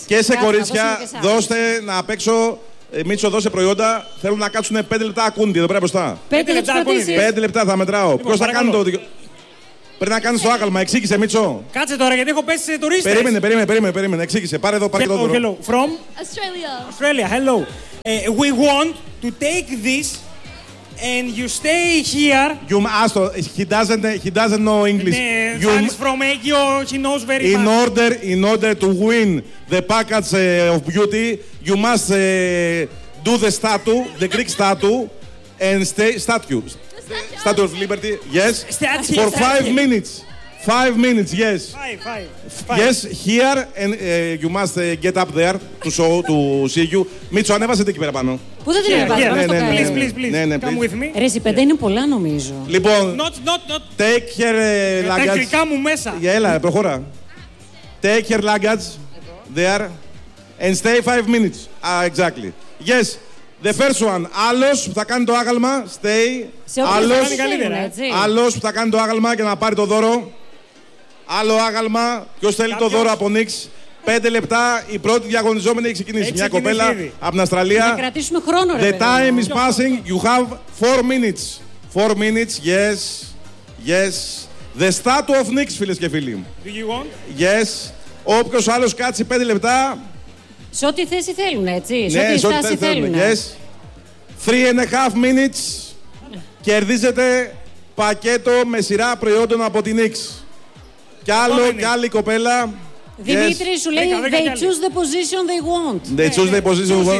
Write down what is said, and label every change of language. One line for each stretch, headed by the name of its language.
Greek: Και σε κορίτσια, δώστε να παίξω. Μίτσο, δώσε προϊόντα. Θέλω να κάτσουν 5 λεπτά ακούντι εδώ πέρα μπροστά. 5 λεπτά ακούντι. 5 λεπτά θα μετράω. Λοιπόν, ποιος θα κάνει το. Πρέπει να κάνει το άγαλμα. Εξήγησε, Μίτσο. Κάτσε τώρα γιατί έχω πέσει σε τουρίστες. Περίμενε. Εξήγησε. Πάρε εδώ, πάρε
English: hello,
Greek: το
English: hello. From Australia. Hello. We want to take this and you stay here. You must. He doesn't know English. Ναι, you must. From Aegio, he knows very much. In order to win the package of beauty. You must do the statue, the Greek statue, and stay statue. Statue of Liberty, yes. Statue. For 5 minutes. 5 minutes, yes. Five. Yes, here, and you must get up there to show, to see you.
Greek: Μίτσο, ανέβασε την εκεί πέρα πάνω. Πού θα την ανέβασε, πάνω στο
English: please, please, please. Come with me.
Greek: Ρε, σιπέντε είναι πολλά, νομίζω. Λοιπόν,
English: not. Take your luggage.
Greek: Τα γλυκά μου μέσα. Για έλα, προχώρα.
English: Take your luggage there. And stay 5 minutes. Exactly. Yes. The first one.
Greek: Άλλος που θα κάνει το άγαλμα.
English: Stay.
Greek: Άλλος. Άλλος που θα κάνει το άγαλμα και να πάρει το δώρο. Άλλο άγαλμα. Ποιος θέλει το δώρο από Νίξ. 5 λεπτά. Η πρώτη διαγωνιζόμενη έχει ξεκινήσει. Μια κοπέλα από την Αυστραλία. Να κρατήσουμε χρόνο ρε.
English: The time is passing. You have 4 minutes. 4 minutes. Yes. Yes. The statue of Νίξ,
Greek: φίλες και φίλοι.
English: Do you want? Yes.
Greek: Όποιος άλλος κάτσει 5 λεπτά. Σε ό,τι θέση θέλουν, έτσι. Ναι, σε ό,τι θέση θέλουν.
English: Yes. 3.5 minutes.
Greek: Κερδίζετε πακέτο με σειρά προϊόντων από την Νίξ. Κι άλλο, κι άλλη κοπέλα.
English: Δημήτρη, yes.
Greek: Σου λέει,
English: they choose the position they want. They choose the position they